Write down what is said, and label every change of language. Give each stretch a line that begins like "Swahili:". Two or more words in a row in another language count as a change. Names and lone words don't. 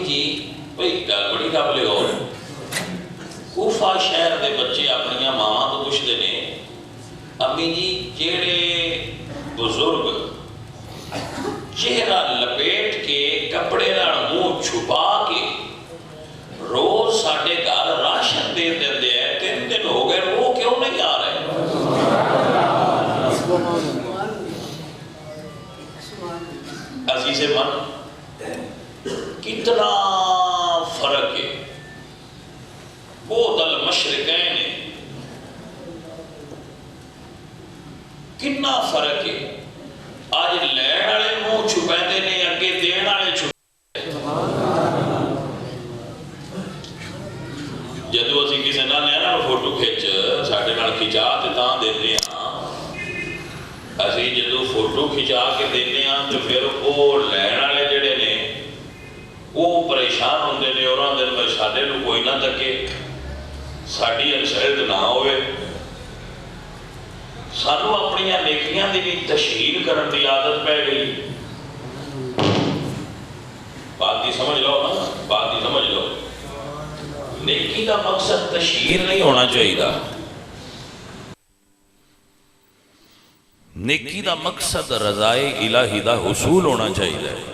Punjabi: جی بھئی گل بڑی رب لے ہو، کوفہ شہر دے بچے اپنیاں ماما تو پوچھتے نے امی جی جیڑے بزرگ چہرہ لپیٹ کے کپڑے نال منہ چھپا کے روز ساڈے گھر راشن دے دیندے ہیں، 3 دن ہو گئے وہ کیوں نہیں آ رہے؟ عزیز من کتنا فرق ہے، بہت المشرقین ہے، کتنا فرق ہے۔ آج لین والے منہ چھپیندے نے، اگے دین والے چھپیندے۔ جدو اسی کسی نہ نیا فوٹو کھچ ساڈے نال کھچا تے تاں دیندے ہاں، اسی جدو فوٹو کھچا کے دیندے ہاں تو پھر وہ لین والے جڑے نے وہ پریشان ہوندے نے، اور آندے نے ساڈے نوں کوئی نہ تکے، ساڈی انسلٹ نہ ہوئے۔ سانو اپنی نیکیاں دی بھی تشہیر کرن دی عادت پہ گئی۔ بات دی سمجھ لو نا، بات دی سمجھ لو،
Urdu: نیکی کا مقصد تشہیر نہیں ہونا چاہیے،
Punjabi: نیکی دا مقصد رضائے الہی دا حصول ہونا چاہیے۔